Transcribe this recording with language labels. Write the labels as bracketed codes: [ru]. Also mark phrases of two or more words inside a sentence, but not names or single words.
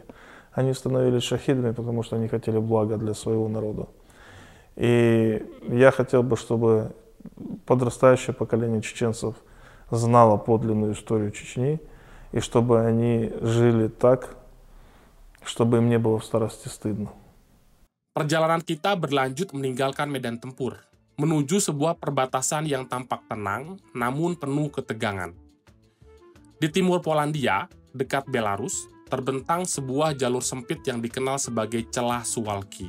[ru] Они становились шахидами, потому что они хотели блага для своего народа. И я хотел бы, чтобы подрастающее поколение чеченцев знало подлинную историю Чечни, и чтобы они жили так, чтобы им не было в старости стыдно. [id] Perjalanan kita berlanjut meninggalkan medan tempur, menuju sebuah perbatasan yang tampak tenang, namun penuh ketegangan. Di timur Polandia, dekat Belarus, terbentang sebuah jalur sempit yang dikenal sebagai celah Suwalki.